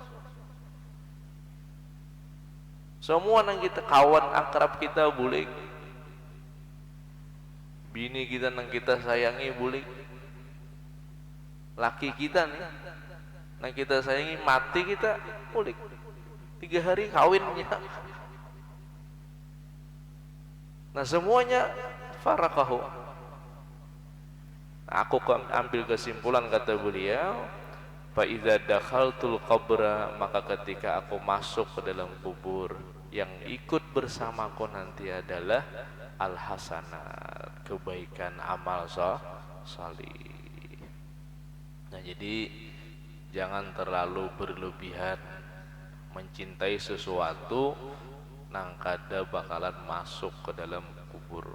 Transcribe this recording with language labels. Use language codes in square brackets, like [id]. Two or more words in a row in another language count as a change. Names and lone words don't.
[bjn] Semua nang kita, kawan akrab kita bulik, bini kita nang kita sayangi bulik, laki kita nih nang kita sayangi mati kita bulik, 3 hari kawinnya. [id] Nah semuanya faraqahu. Aku ambil kesimpulan, kata beliau, [ar] فإذا دخلت القبر, [id] maka ketika aku masuk ke dalam kubur, yang ikut bersamaku nanti adalah al-hasanat, kebaikan, amal salih. Nah jadi jangan terlalu berlebihan mencintai sesuatu nang kada bakalan masuk ke dalam kubur.